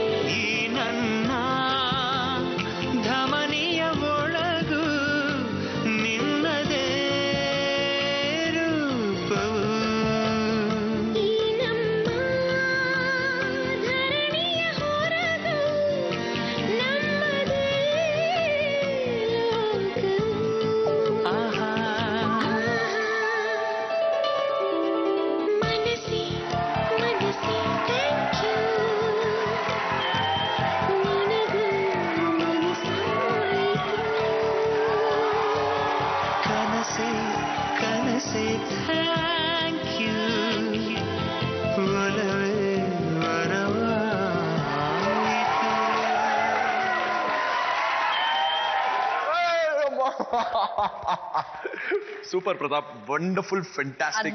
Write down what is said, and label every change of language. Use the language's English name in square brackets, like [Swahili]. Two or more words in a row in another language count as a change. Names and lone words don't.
[Kannada] ಈ ನನ್ನ ಧಮನಿಯ ಒಳಗು ನಿನ್ನದೇ ರೂಪವು. ಈ ನಮ್ಮ ಧರಣಿಯ ಹೊರಗು ನಮ್ಮದೇ ಲೋಕವು. ಆಹಾ ಮನಸೆ ಮನಸೆ [English] thank you [Kannada] ನಿನಗು ಮನಸಾಯಿತು ಕನಸೆ ಕನಸೆ [English] thank you [Kannada] ಒಲವೇ ವರವಾಯಿತು. [English] super Pratap, wonderful, fantastic,